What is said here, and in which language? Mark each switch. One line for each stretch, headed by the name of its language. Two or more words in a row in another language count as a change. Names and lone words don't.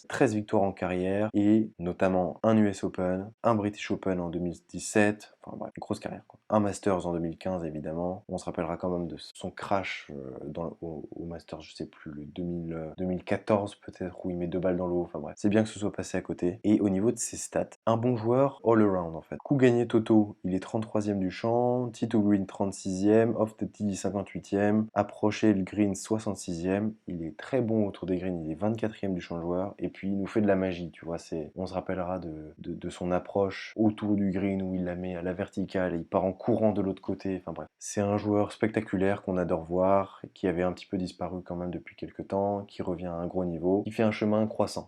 French: 13 victoires en carrière et notamment un US Open, un British Open en 2017. Enfin bref, une grosse carrière, quoi. Un Masters en 2015, évidemment. On se rappellera quand même de son crash au Masters, je sais plus, le 2014 peut-être, où il met 2 balles dans l'eau. Enfin bref, c'est bien que ce soit passé à côté. Et au niveau de ses stats, un bon joueur
English: all around
French: en fait. Coup gagné Toto, il est 33e du champ. Tito Green 36e.
English: Off the tee
French: 58e. Approcher le green 66e. Il est très bon autour des greens, il est 24e du champ de joueur. Et puis il nous fait de la magie, tu vois. On se rappellera de son approche autour du green où il la met à la verticale et il part en courant de l'autre côté. Enfin bref, c'est un joueur spectaculaire qu'on adore voir, qui avait un petit peu disparu quand même depuis quelques temps, qui revient à un gros niveau, qui fait un chemin croissant.